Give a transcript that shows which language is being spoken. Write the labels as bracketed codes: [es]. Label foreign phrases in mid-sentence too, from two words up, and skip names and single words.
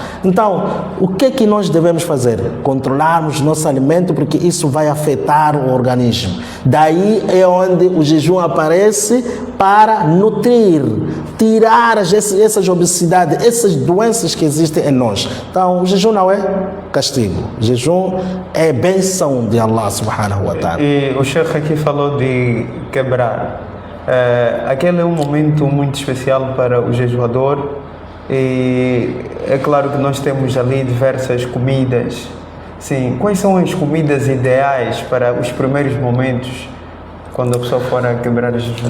[pt] Então, o que nós devemos fazer? Controlarmos nosso alimento, porque isso vai afetar o organismo. Daí é onde o jejum aparece, para nutrir, tirar essas obesidades, essas doenças que existem em nós. Então, o jejum não é castigo. O jejum é bênção de Allah [ar] سبحانه وتعالى. [pt] E o Sheikh aqui falou de quebrar. Aquele é um momento muito especial para o jejuador, e é claro que nós temos ali diversas comidas. Sim, quais são as comidas ideais para os primeiros momentos, quando a pessoa for a quebrar o jejum?